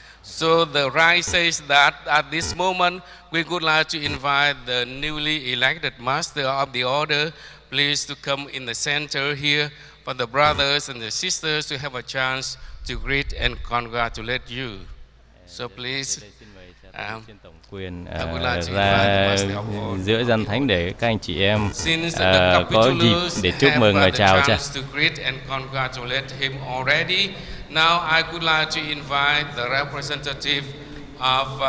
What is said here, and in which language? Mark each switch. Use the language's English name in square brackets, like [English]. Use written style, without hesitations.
[English] So the right says that at this moment, we would like to invite the newly elected master of the order, please to come in the center here for the brothers and the sisters to have a chance to greet and congratulate you. So please, [Vietnamese] Trên Tổng Quyền ra giữa gian thánh để các anh chị em có dịp để chúc mừng và chào cha. [English] Now I would like to invite the representative of